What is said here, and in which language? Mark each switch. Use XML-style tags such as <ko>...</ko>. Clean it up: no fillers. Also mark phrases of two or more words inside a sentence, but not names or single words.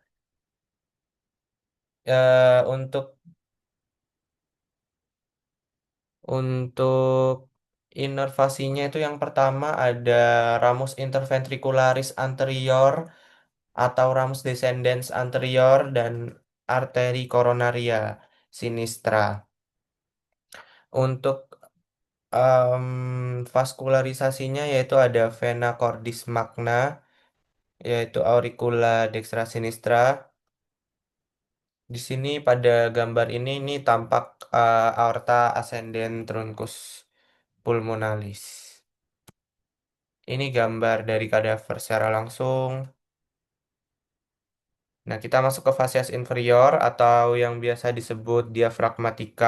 <id>Untuk Untuk inervasinya itu yang pertama ada ramus interventricularis anterior atau ramus descendens anterior dan arteri coronaria sinistra. Untuk vaskularisasinya yaitu ada vena cordis magna yaitu auricula dextra sinistra. Di sini pada gambar ini tampak aorta ascendens truncus pulmonalis. Ini gambar dari kadaver secara langsung. Nah, kita masuk ke fasies inferior atau yang biasa disebut diafragmatika.</id>